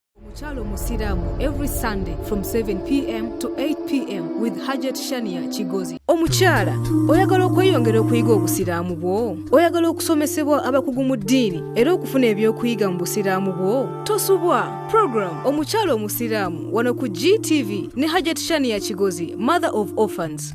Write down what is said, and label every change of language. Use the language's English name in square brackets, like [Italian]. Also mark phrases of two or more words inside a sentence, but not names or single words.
[English] Omukyala Omusiraamu every Sunday from 7 p.m. to 8 p.m. with HAJJAT SANIA KIGOZI. [Ganda] Omukyala, oyagala okweyongera okuyiga obusiraamu bwo? Oyagala okusomesebwa abakugu mu ddiini era okufuna ebyokuyiga mu busiraamu bwo? Tosubwa. Program Omukyala Omusiraamu wano ku GTV ne HAJJAT SANIA KIGOZI, [English] Mother of Orphans.